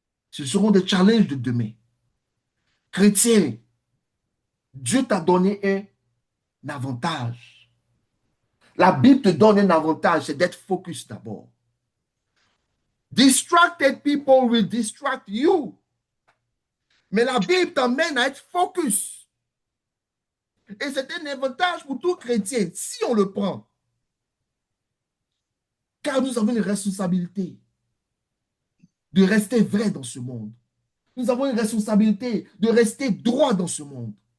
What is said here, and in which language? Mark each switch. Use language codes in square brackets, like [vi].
[fr] Ce seront des challenges de demain. Chrétien, Dieu t'a donné un avantage. La Bible te donne un avantage, c'est d'être focus d'abord. [en] Distracted people will distract you. [fr] Mais la Bible t'emmène à être focus. Et c'est un avantage pour tout chrétien, si on le prend. Car nous avons une responsabilité de rester vrai dans ce monde. Nous avons une responsabilité de rester droit dans ce monde.